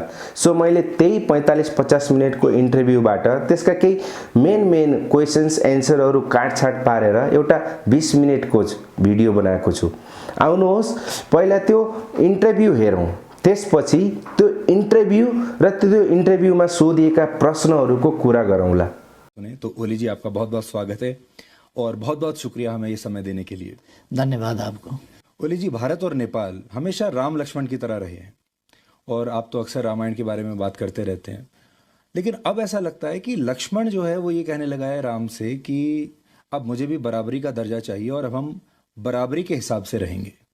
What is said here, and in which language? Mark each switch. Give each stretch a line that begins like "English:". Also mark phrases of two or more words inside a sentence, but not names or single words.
Nepali: सो मैले त्यही 45-50 मिनेटको इन्टरभ्यूबाट त्यसका केही
English: main questions
Nepali: एन्सरहरू काटछाट पारेर एउटा 20 मिनेटको भिडियो बनाएको छु। आउनुहोस् पहिला त्यो इन्टरभ्यू हेरौं, त्यसपछि त्यो इन्टरभ्यू र त्यो इन्टरभ्यूमा सोधिएका प्रश्नहरूको कुरा गरौँला।
Hindi: तो ओली जी, आपका बहुत-बहुत स्वागत है और बहुत-बहुत शुक्रिया हमें ये समय देने के लिए। धन्यवाद आपको। ओली जी, भारत और नेपाल हमेशा राम लक्ष्मण की तरह रहे हैं और आप तो अक्सर रामायण के बारे में बात करते रहते हैं, लेकिन अब ऐसा लगता है कि लक्ष्मण जो है वो ये कहने लगा है राम से कि अब मुझे भी बराबरी का दर्जा चाहिए और अब हम बराबरी के हिसाब से रहेंगे।